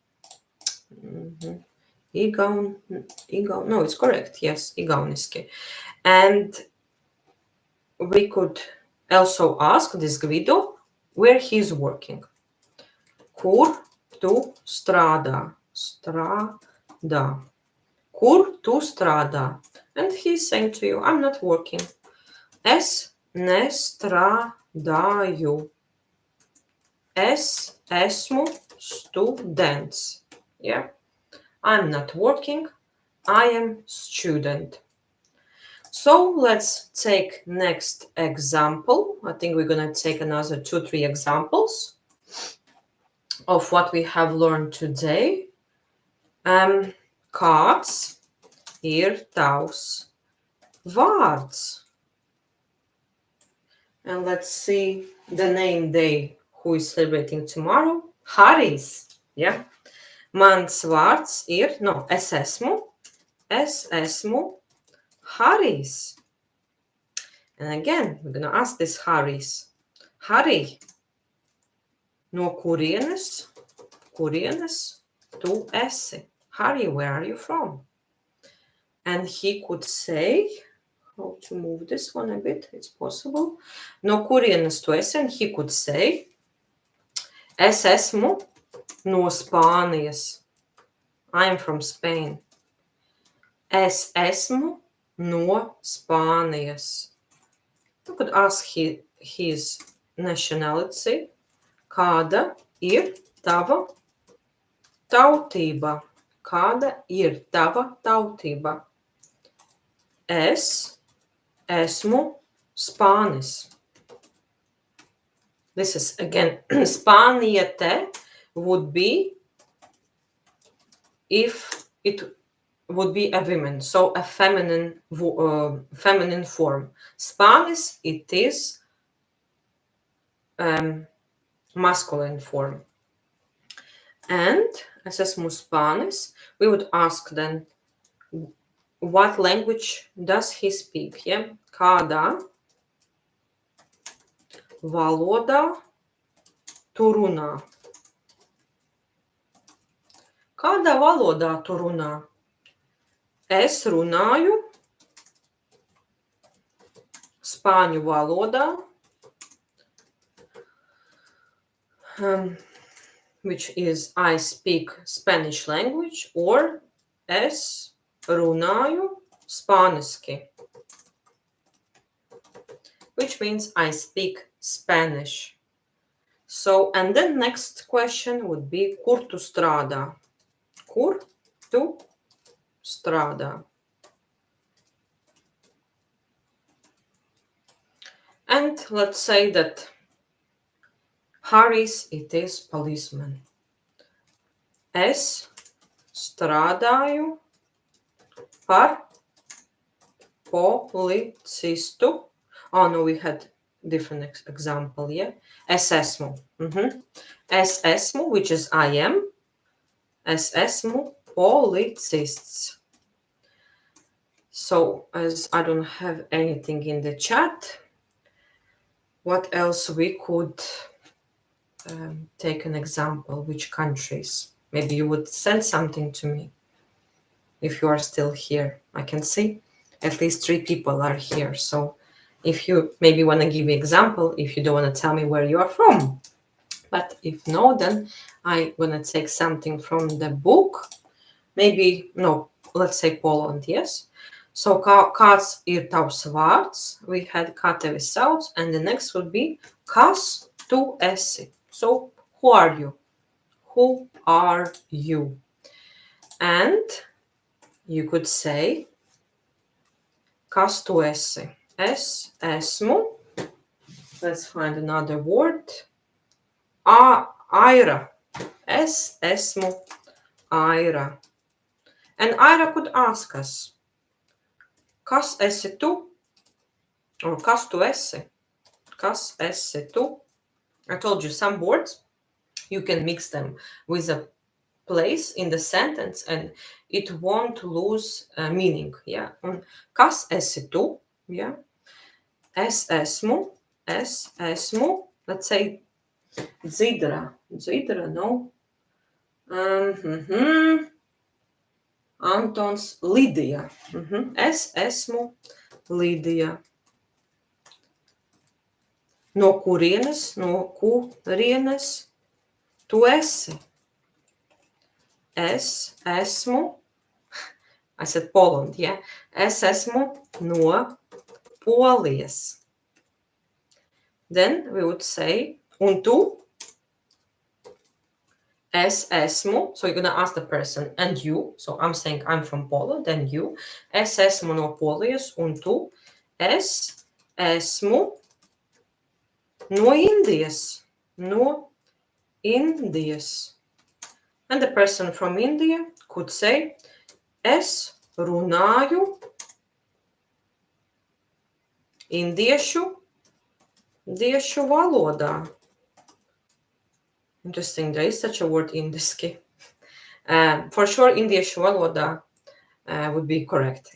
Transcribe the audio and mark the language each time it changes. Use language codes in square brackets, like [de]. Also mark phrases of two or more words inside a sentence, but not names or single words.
[en] No, it's correct. Yes, igauniski. And we could also ask this Guido where he's working. [lv] Kur tu strādā? Strādā. Kur tu strādā? [en] And he's saying to you, I'm not working. [lv] Es nestrādāju. Es esmu students. Yeah. [en] I'm not working. I am student. So let's take next example. I think we're going to take another 2-3 examples of what we have learned today. [lv] Kāds ir tavs vārds? [en] And let's see the name day who is celebrating tomorrow. Harijs. Yeah. [lv] Mans vārds ir, no, es esmu Harijs. [en] And again, we're going to ask this Harijs. [lv] Harij, no kurienes tu esi? Harij, [en] where are you from? And he could say, how to move this one a bit, it's possible. [lv] No kurienes tu esi? [en] And he could say, [lv] es esmu no Spānijas. [en] I'm from Spain. [lv] Es esmu no Spānijas. [en] You could ask his nationality. [lv] Kāda ir tava tautība? Kāda ir tava tautība? Es esmu Spānis. [en] This is again, Spāniete would be if it would be a woman, so a feminine form. Spānis, it is masculine form. [lv] And es esmu Spānis, [en] we would ask then, what language does he speak? Yeah? [lv] Kādā valodā tu runā? Kādā valodā tu runā? Es runāju spāņu valodā, [en] which is I speak Spanish language, or [lv] es runāju spāniski, [en] which means I speak Spanish. So, and then next question would be, [lv] kur tu strādā? Kur tu strādā? [en] And let's say that Harijs, it is policeman. [lv] Es strādāju par policistu. [en] Oh, no, we had different example, yeah? [lv] Es esmu. Es esmu, [en] which is I am. [lv] Es esmu policists. [en] So, as I don't have anything in the chat, what else we could take an example? Which countries? Maybe you would send something to me if you are still here. I can see at least 3 people are here. So if you maybe want to give me an example, if you don't want to tell me where you are from. But if no, then I'm going to take something from the book. Maybe, no, let's say Poland, yes. So, [lv] kāds ir tavs vārds? [en] We had [lv] kā tevi sauc, [en] and the next would be [lv] kas tu esi? [en] So, who are you? Who are you? And you could say, [lv] kas tu esi? Es esmu. [en] Let's find another word. [lv] Aira. Es esmu Aira. [en] And Aira could ask us, [lv] kas esi tu? Or kas tu esi? Kas esi tu? [en] I told you some words, you can mix them with a place in the sentence and it won't lose meaning. Yeah. [lv] Un kas esi tu? Yeah. Es esmu. [en] Let's say Dzidra. Dzidra, no. Antons Lidija. [lv] Es esmu Lidija. No kurienes tu esi? Es esmu, [en] I said Poland, yeah. [lv] Es esmu no Polijas. [en] Then we would say, [lv] un tu? Es esmu, [en] so you're going to ask the person, and you, so I'm saying I'm from Poland, and you. [lv] Es esmu no Polijas, un tu? Es esmu no Indijas. No Indijas. [en] And the person from India could say, [lv] es runāju indiešu valodā. [en] Interesting, there is such a word indiski. For sure, [lv] indiešu valodā [en] would be correct.